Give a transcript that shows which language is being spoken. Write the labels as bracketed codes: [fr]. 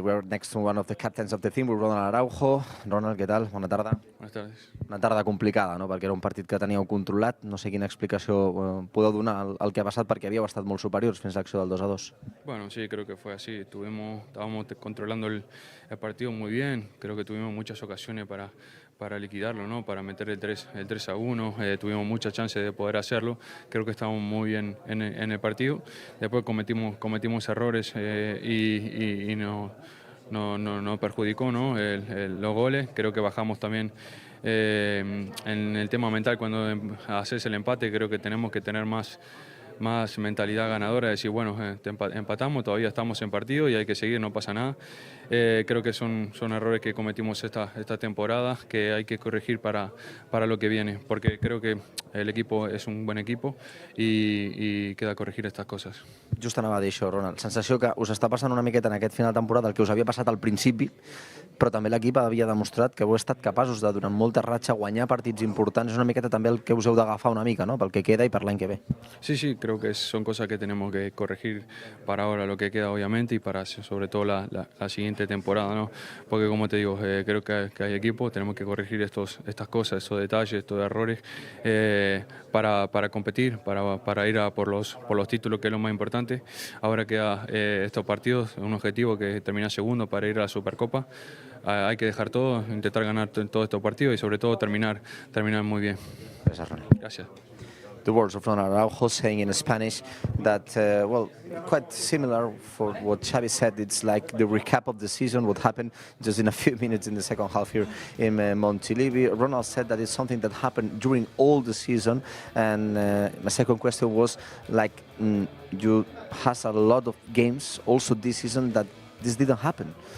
[en] We are next to one of the captains of the team, Ronald Araujo. [ca] Ronald, què tal? Bona tarda. [es] Buenas tardes. [ca] Una tarda complicada, no? Perquè era un partit que teníeu controlat. No sé quina explicació podeu donar al que ha passat, perquè havíeu estat molt superiors fins a l'acció del 2-2. [es] Bueno, sí, creo que fue así. Estábamos controlando el partido muy bien. Creo que tuvimos muchas ocasiones para liquidarlo, ¿no? Para meter el 3-1. Tuvimos muchas chances de poder hacerlo. Creo que estábamos muy bien en el partido. Después cometimos errores y no perjudicó, ¿no? Los goles. Creo que bajamos también en el tema mental. Cuando haces el empate, creo que tenemos que tener más mentalidad ganadora, decir, bueno, empatamos, todavía estamos en partido y hay que seguir, no pasa nada. Creo que son errores que cometimos esta temporada, que hay que corregir para lo que viene, porque creo que el equipo [ca] és un bon [es] equipo i queda corregir estas coses. [ca] Just anava a dir això, Ronald. Sensació que us està passant una miqueta en aquest final de temporada el que us havia passat al principi, però també l'equip havia demostrat que heu estat capaços de, durant molta ratxa, guanyar partits importants. És una miqueta també el que us heu d'agafar una mica, no?, pel que queda i per l'any que ve. [es] Sí, creo que son cosas que tenemos que corregir para ahora, lo que queda obviamente, y para sobre todo la siguiente temporada, ¿no? Porque como te digo, creo que hay equipo, tenemos que corregir estas cosas, estos detalles, estos errores, para competir, para ir a por los títulos, que es lo más importante. Ahora queda estos partidos, un objetivo que es terminar segundo para ir a la Supercopa. Hay que dejar todo, intentar ganar todos estos partidos y sobre todo terminar muy bien. Gracias, Ronald. Gracias. [en] The words of Ronald Araujo saying in Spanish that, quite similar for what Xavi said. It's like the recap of the season, what happened just in a few minutes in the second half here in Montilivi. Ronald said that it's something that happened during all the season. And my second question was, like, you has a lot of games also this season that this didn't happen.